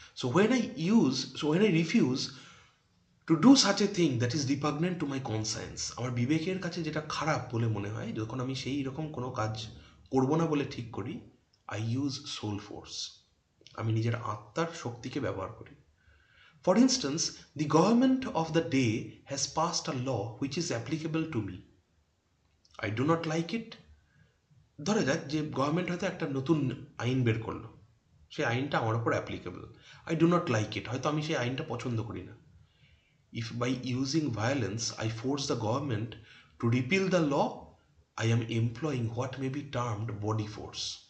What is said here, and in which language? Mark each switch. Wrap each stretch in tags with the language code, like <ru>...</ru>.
<en>so when I refuse to do such a thing that is repugnant to my conscience,</en> <bn>আমার বিবেকের কাছে যেটা খারাপ বলে মনে হয়, যখন আমি সেই রকম কোনো কাজ করব না বলে ঠিক করি,</bn> <en>I use soul force,</en> <bn>আমি নিজের আত্মার শক্তিকে ব্যবহার করি।</bn> <en>For instance, the government of the day has passed a law which is applicable to me. I do not like it.</en> <bn>ধরা যাক যে গভর্নমেন্ট হয়তো একটা নতুন আইন বের করলো, সেই আইনটা আমার উপর applicable.</bn> <en>I do not like it,</en> <bn>হয়তো আমি সেই আইনটা পছন্দ করি না।</bn> <en>If by using violence I force the government to repeal the law, I am employing what may be termed body force.</en>